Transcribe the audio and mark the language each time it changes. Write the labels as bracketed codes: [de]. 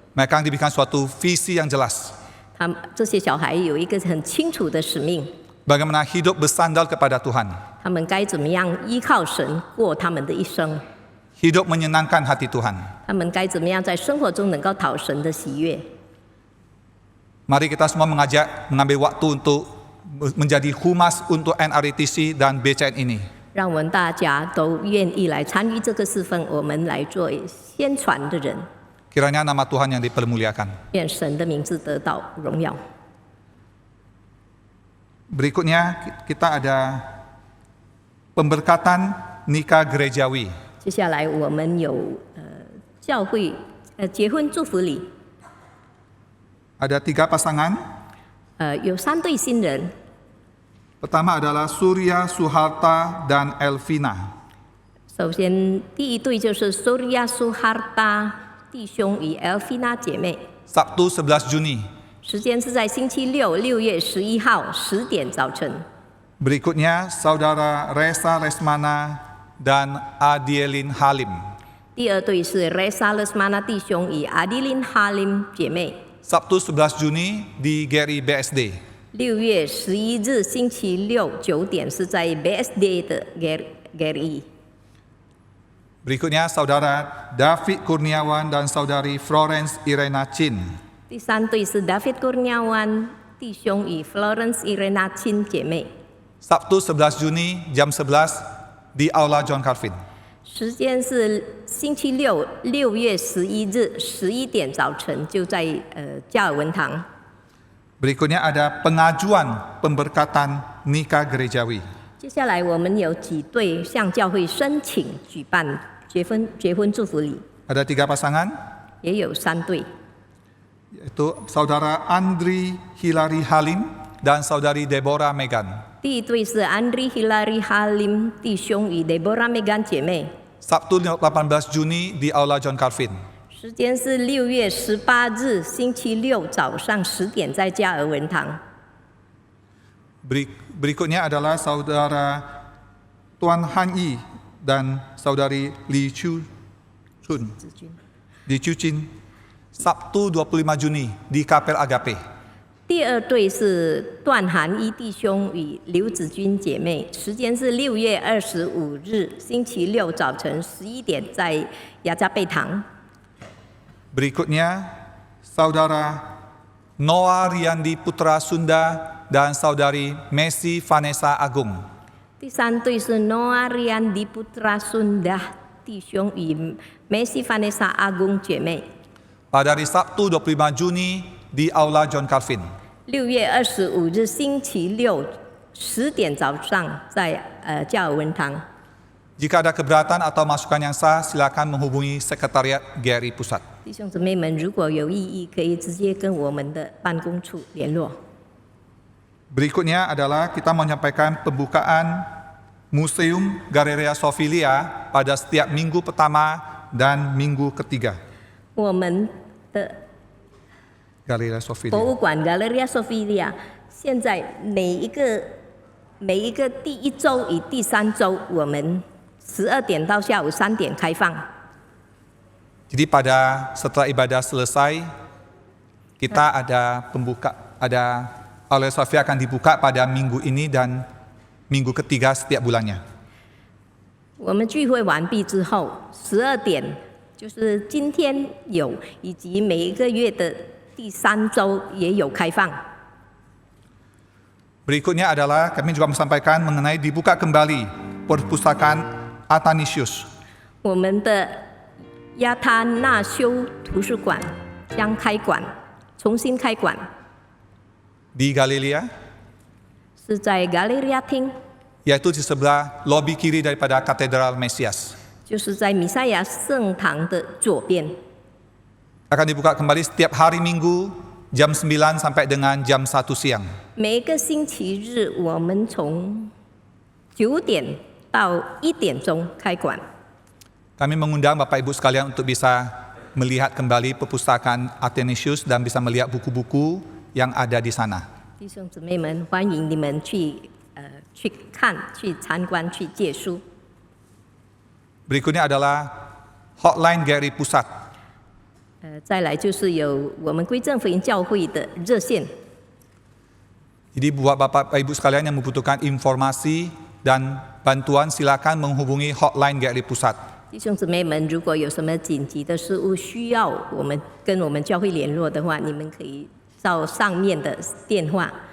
[id] mereka diberikan suatu visi yang jelas. [zh] 他们这些小孩有一个很清楚的使命， [id] Bagaimana hidup bersandar kepada Tuhan. [zh] 他们该怎么样依靠神过他们的一生， [id] Hidup menyenangkan hati Tuhan. [zh] 他们该怎么样在生活中能够讨神的喜悦。 [id] Mari kita semua mengambil waktu untuk menjadi humas untuk NRTC dan BCN ini. [zh] 让我们大家都愿意来参与这个侍奉，我们来做宣传的人， [id] Kiranya nama Tuhan yang dipermuliakan. [zh] 愿神的名字得到荣耀。 [id] Berikutnya kita ada pemberkatan nikah gerejawi. [zh] 接下来我们有教会结婚祝福礼， [id] Ada 3 pasangan. [zh] 有3对新人， [id] Pertama adalah Surya Suharta dan Elvina. [zh] 首先第一对就是 Surya Suharta 弟兄与 Elvina 姐妹， [id] Sabtu 11 Juni. [zh] 时间是在星期六6月11号10点早晨。 [id] Berikutnya Saudara Resa Lesmana dan Adielin Halim. [zh] 第二对是 Resa Lesmana 弟兄与 Adilin Halim 姐妹， [id] Sabtu 11 Juni di GRI BSD. [zh] 6月11日星期六9点是在 BSD 的 GRI。 [id] Berikutnya Saudara David Kurniawan dan Saudari Florence Irena Chin. [zh] 第三对是 David Kurniawan 弟兄与 Florence Irena Chin 姐妹， [id] Sabtu 11 Juni jam 11 di Aula John Calvin. [zh] 时间是星期六6月11日11点早晨，就在加尔文堂。 [id] Berikutnya ada pengajuan pemberkatan nikah gerejawi. [zh] 接下来我们有几对向教会申请举办结婚祝福礼， [id] Ada 3 pasangan, [zh] 也有3对， [id] yaitu Saudara Andri Hilary Halim dan Saudari Deborah Megan. [zh] 第一对是 Andri Hilary Halim 弟兄与 Deborah Megan 姐妹， [id] Sabtu 18 Juni di Aula John Calvin. [zh] 时间是6月18日星期六早上10点在加尔文堂。 [id] Berikutnya adalah Saudara Tuan Han Yi dan Saudari Li Chu Chin. Sabtu 25 Juni di Kapel Agape. [zh] 第二对是段涵一弟兄与刘子君姐妹，时间是6月25日星期六早晨11点在雅加贝堂。 [id] Berikutnya Saudara Noah Riandi Putra Sunda dan Saudari Messi Vanessa Agung. [zh] 第三对是 Noah Riandi Putra Sunda 弟兄与 Messi Vanessa Agung 姐妹。 [id] Pada hari Sabtu 25 Juni di Aula John Calvin. [zh] 6月25日星期六10点早上在加尔文堂。 [id] Jika ada keberatan atau masukan yang sah, silakan menghubungi Sekretariat GRI Pusat. [zh] 弟兄姊妹们，如果有异议，可以直接跟我们的办公处联络。 [id] Berikutnya adalah kita menyampaikan pembukaan Museum Galeria Sofilia pada setiap minggu pertama dan minggu ketiga. [zh] 我们的 Galeria 博 Sofilia. 物馆 Galleria Sofilia 现在每一个每一个第一周与第3周，我们12点到下午3点开放。 [id] Jadi setelah ibadah selesai, kita ada Aula Sofia akan dibuka pada minggu ini dan minggu ketiga setiap bulannya. [zh] 我们聚会完毕之后，12点就是今天有，以及每一个月的第3周也有开放。 [id] Berikutnya adalah kami juga menyampaikan mengenai dibuka kembali perpustakaan Athanasius. [zh] 我们的亚他那修图书馆将开馆，重新开馆， [id] Di Galilea, [zh] 是在 Galleria 厅， [id] yaitu di sebelah lobi kiri daripada Katedral Mesias. [zh] 就是在弥赛亚圣堂的左边。 [id] Akan dibuka kembali setiap hari Minggu jam 9 sampai dengan jam 1 siang. [zh] 每一个星期日，我们从9点到1点钟开馆。 [id] Kami mengundang Bapak Ibu sekalian untuk bisa melihat kembali perpustakaan Athanasius dan bisa melihat buku-buku yang ada di sana. [zh] 弟兄姊妹们，欢迎你们去看、去参观、去借书。 [id] Berikutnya adalah hotline GRI Pusat. [zh] 再来就是有我们归正福音教会的热线。 [id] Jadi buat Bapak Ibu sekalian yang membutuhkan informasi dan bantuan silakan menghubungi hotline GRI Pusat. [zh] 弟兄姊妹们，如果有什么紧急的事务需要跟我们教会联络的话，你们可以照上面的电话。